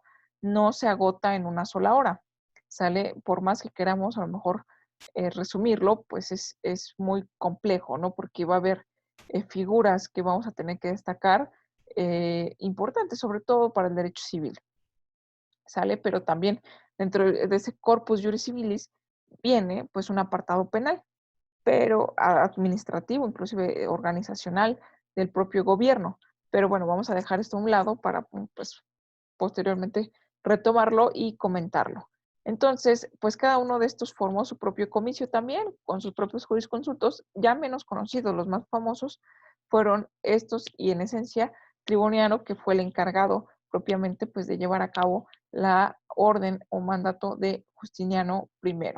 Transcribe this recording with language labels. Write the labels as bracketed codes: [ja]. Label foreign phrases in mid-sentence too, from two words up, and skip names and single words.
[es] No se agota en una sola hora. Sale, por más que queramos a lo mejor resumirlo, pues es muy complejo, ¿no? Porque va a haber figuras que vamos a tener que destacar importantes, sobre todo para el derecho civil, ¿sale? Pero también dentro de ese [la] corpus juris civilis [es] viene pues un apartado penal, pero administrativo, inclusive organizacional del propio gobierno. Pero bueno, vamos a dejar esto a un lado para pues posteriormente retomarlo y comentarlo. Entonces, pues cada uno de estos formó su propio comicio también, con sus propios jurisconsultos, ya menos conocidos, los más famosos fueron estos y en esencia Triboniano, que fue el encargado propiamente pues de llevar a cabo la orden o mandato de Justiniano I.